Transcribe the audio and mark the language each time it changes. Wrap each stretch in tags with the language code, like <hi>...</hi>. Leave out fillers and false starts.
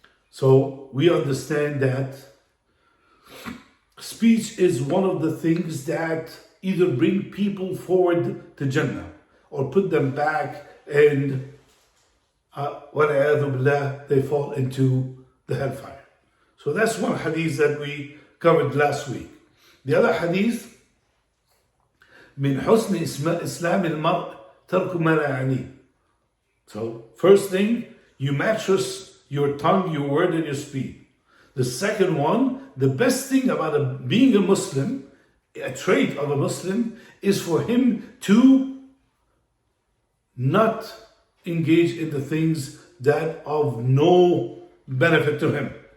<en>So we understand that speech is one of the things that either bring people forward to Jannah or put them back, and they fall into the hellfire. So that's one hadith that we covered last week. The other hadith,</en> <ar>من حسن إسلام المرء ترك ما لا يعنيه.</ar> <en>So first thing, you mattress your tongue, your word, and your speed. The second one, the best thing about being a Muslim, a trait of a Muslim, is for him to not engage in the things that of no benefit to him.</en>